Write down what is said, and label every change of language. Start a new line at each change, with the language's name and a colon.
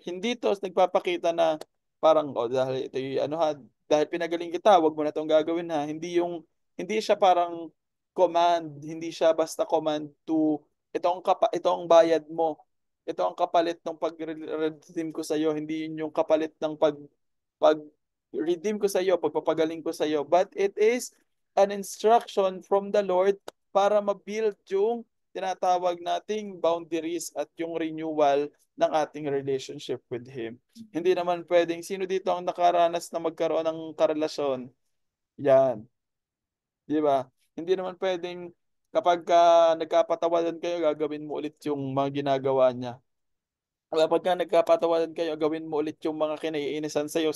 Filipino: Hindi to nagpapakita na parang, dahil ito yung dahil pinagaling kita, wag mo na itong gagawin ha. Hindi siya parang command, hindi siya basta command to, ito ang bayad mo. Ito ang kapalit ng pag-redeem ko sa iyo. Hindi yun yung kapalit ng pag-redeem ko sa iyo, pagpapagaling ko sa iyo.
English: But it is an instruction from the Lord
Filipino: para ma-build yung tinatawag nating
English: boundaries
Filipino: at yung
English: renewal
Filipino: ng ating
English: relationship with Him.
Filipino: Hindi naman pwedeng, sino dito ang nakaranas na magkaroon ng karelasyon? Yan. Di ba? Hindi naman pwedeng kapag nagkapatawadan kayo, gagawin mo ulit yung mga ginagawa niya. Kapag nagkapatawadan kayo, gawin mo ulit yung mga kinaiinisan sa'yo.